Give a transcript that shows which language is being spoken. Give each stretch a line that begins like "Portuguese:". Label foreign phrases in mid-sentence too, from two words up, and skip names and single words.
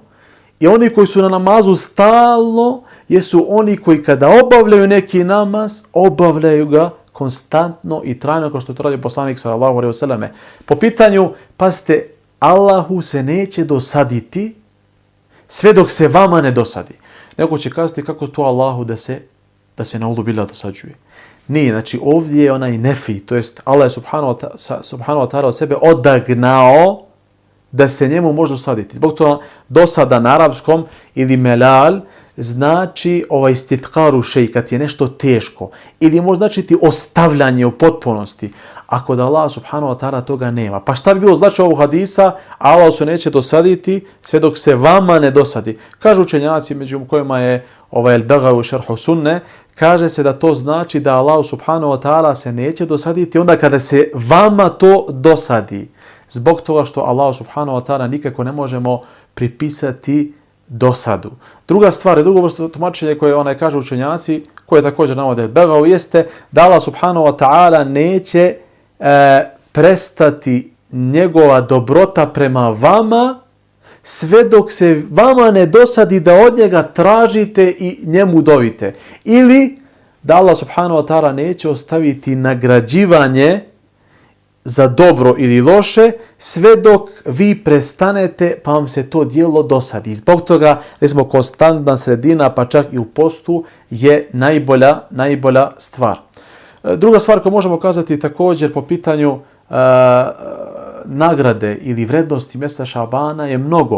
Bosnian: I oni koji su na namazu stalno, jesu oni koji kada obavljaju neki namaz, obavljaju ga konstantno i trajno, kao što to radi poslanik
Arabic: صلى الله عليه وسلم.
Bosnian: Po pitanju, pazite, Allahu se neće dosaditi sve dok se vama ne dosadi. Neko će kazati kako to Allahu da se na ulubila dosađuje. Nije, znači ovdje je onaj nefi, to jest Allah je
Arabic: سبحانه وتعالى
Bosnian: od sebe odagnao da se njemu može dosaditi. Zbog toga dosada na arapskom ili melal znači
Arabic: استثقال شيء,
Bosnian: kad je nešto teško, ili može značiti ostavljanje u potpunosti, a kod
Arabic: الله سبحانه وتعالى
Bosnian: toga nema. Pa šta bi bilo znači ovog hadisa? Allah se neće dosaditi sve dok se vama ne dosadi. Kažu učenjaci, među kojima je El-Begavi u šerhu sunne, kaže se da to znači da
Arabic: الله سبحانه وتعالى
Bosnian: se neće dosaditi onda kada se vama to dosadi. Zbog toga što
Arabic: الله سبحانه وتعالى
Bosnian: nikako ne možemo pripisati dosadu. Druga stvar, drugo vrsto tumačenja koje kažu učenjaci, koje također navode El-Begavi, jeste da
Arabic: الله سبحانه وتعالى
Bosnian: neće prestati njegova dobrota prema vama sve dok se vama ne dosadi da od njega tražite i njemu dovite. Ili da
Arabic: الله سبحانه وتعالى
Bosnian: neće ostaviti nagrađivanje za dobro ili loše sve dok vi prestanete pa vam se to djelo dosadi. Zbog toga, recimo, konstantna sredina, pa čak i u postu, je najbolja stvar. Druga stvar koju možemo kazati također po pitanju nagrade ili vrednosti mjeseca Šabana je mnogo.